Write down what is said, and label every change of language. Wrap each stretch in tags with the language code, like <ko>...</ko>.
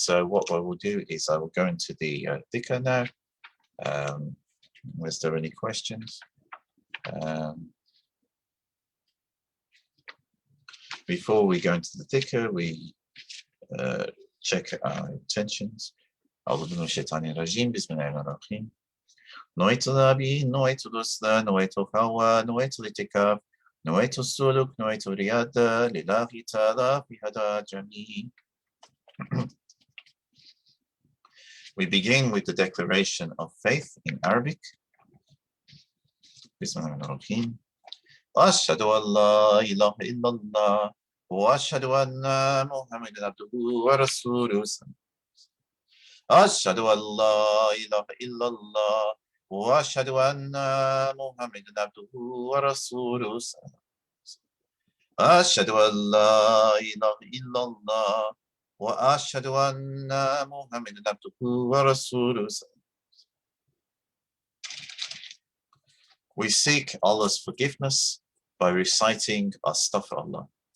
<en>So what I will do is I will go into the Dhikr now. Was there any questions? Before we go into the Dhikr, we check our intentions.</en> <ar>أعوذ بالله من الشيطان الرجيم بسم الله الرحمن الرحيم نويت ذهبي نويت الرسل نويت الهوى نويت الاعتكاف نويت السلوك نويت الرياضة لله تعالى في هذا جميع.</ar> <en>We begin with the declaration of faith in Arabic.</en> <ar>Bismillahirrahmanirrahim. أشهد أن لا إله إلا الله وأشهد أن محمدا عبده ورسوله. أشهد أن لا إله إلا الله وأشهد أن محمدا عبده ورسوله. أشهد أن لا إله إلا الله وأشهد أن محمدا عبده ورسوله.</ar> <en>We seek Allah's forgiveness by reciting Astaghfirullah.</en>